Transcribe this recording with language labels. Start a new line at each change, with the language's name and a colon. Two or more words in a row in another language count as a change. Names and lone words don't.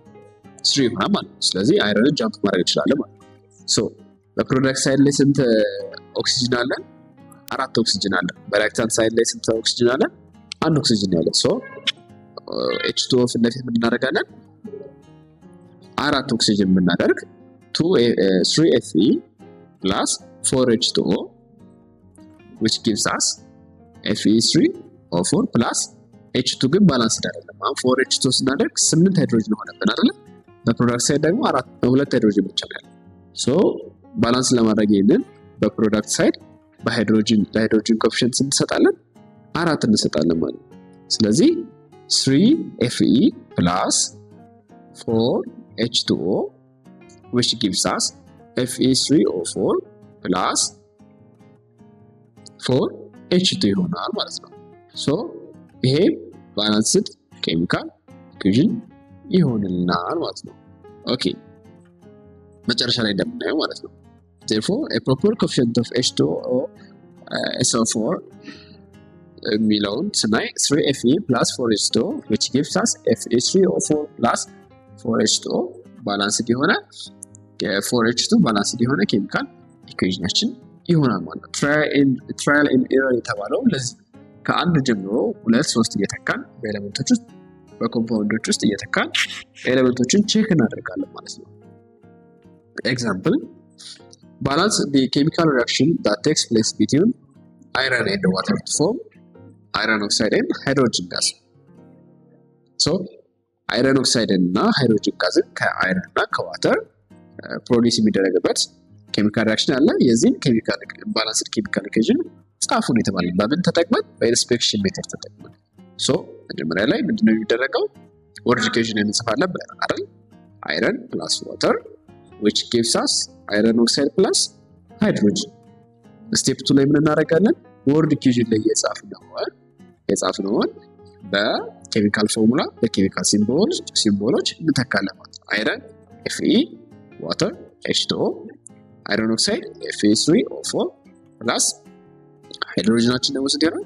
Amharic: 3 ይሆናል ማለት ነው። ስለዚህ አይረንን ጃምፕ ማድረግ እንችላለን ማለት ነው። ሶ
English: product side
Amharic: ላይ ስንት ኦክሲጅን አለን? 4 ኦክሲጅን አለን።
English: reactant side
Amharic: ላይ ስንት ኦክሲጅን አለን? 1 ኦክሲጅን ያለን። ሶ H2O ፊት ለፊት ምን እናደርጋለን? 4 ኦክሲጅን ብናደርግ
English: 3Fe plus 4H2O which gives us Fe3O4 plus H2
Amharic: ግን ባላንስድ አይደለም። አሁን 4H2O ስናደርግ 8 ሃይድሮጅን ሆነብን አይደል?
English: product side
Amharic: ደግሞ 2 ሃይድሮጅን ብቻ ነው ያለው። ሶ ባላንስ ለማድረግ ይሄንን
English: product side
Amharic: ለሃይድሮጅን ኮኤፊሺየንት እንሰጣለን 4 እንሰጣለን ማለት ነው። ስለዚህ
English: 3Fe plus 4H2O which gives us Fe3O4 plus
Amharic: 4H2 ይሆናል ማለት ነው። ሶ ይሄ
English: balanced chemical equation
Amharic: ይሆንልናል ማለት ነው። ኦኬ መጨረሻ ላይ እንደምናየው ማለት ነው።
English: therefore a proper coefficient of H2O SO4
Amharic: የሚለውን ስናይ
English: 3Fe plus 4H2O which gives us Fe3O4 plus 4H2O ባላንስድ
Amharic: የሆነ 4H2 ባላንስድ የሆነ
English: chemical equation
Amharic: ይሆናል ማለት ነው።
English: trial and error
Amharic: የተባለው ለዚህ ከአንድ ጀምሮ 2 3 እየተካን በኤሌመንቶች ውስጥ በኮምፓውንዶች ውስጥ እየተካን ኤሌመንቶችን ቼክ እናደርጋለን ማለት ነው።
English: example balance the chemical reaction that takes place between iron and water to form iron oxide and hydrogen gas. So iron oxide
Amharic: እና
English: hydrogen gas
Amharic: ከአይረን እና ከዋተር ፕሮዲዩስ የሚደረግበት
English: chemical reaction
Amharic: አለ። የዚህን ኬሚካል
English: balanced chemical equation
Amharic: ጻፉን የተባለ በምን ተጠቅመን?
English: inspection method
Amharic: ተጠቅመን። ሶ መጀመሪያ ላይ ምንድነው የሚደረገው?
English: word equation
Amharic: እንጽፋለን ብለናል አይደል?
English: iron plus water which gives us iron oxide plus hydrogen.
Amharic: ስቴፕ 2 ላይ ምን እናደርጋለን?
English: word equation
Amharic: ላይ የጻፍነውን
English: chemical formula chemical symbols
Amharic: እንተካለን ማለት ነው። አይረን
English: Fe water H2O iron oxide Fe3O4 plus
Amharic: ሃይድሮጅናችን ደግሞ ስንት ይሆናል?